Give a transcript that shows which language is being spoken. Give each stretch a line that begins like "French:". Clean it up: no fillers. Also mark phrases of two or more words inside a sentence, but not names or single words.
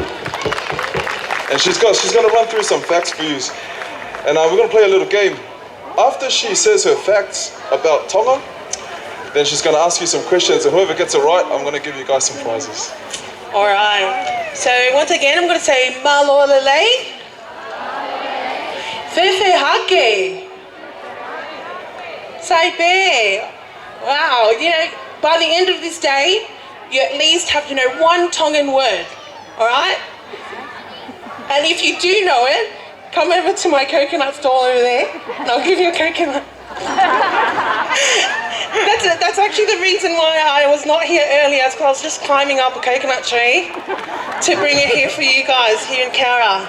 English: And she's going to run through some facts for you. And we're going to play a little game. After she says her facts about Tonga, then she's going to ask you some questions, and whoever gets it right, I'm going to give you guys some prizes. All right. So once again, I'm going to say
Tongan: malolele, fefe hake, saipe.
English: Wow. You know, by the end of this day, you at least have to know one Tongan word. All right. And if you do know it, come over to my coconut stall over there, and I'll give you a coconut. That's actually the reason why I was not here earlier, because I was just climbing up a coconut tree to bring it here for you guys here in Cowra.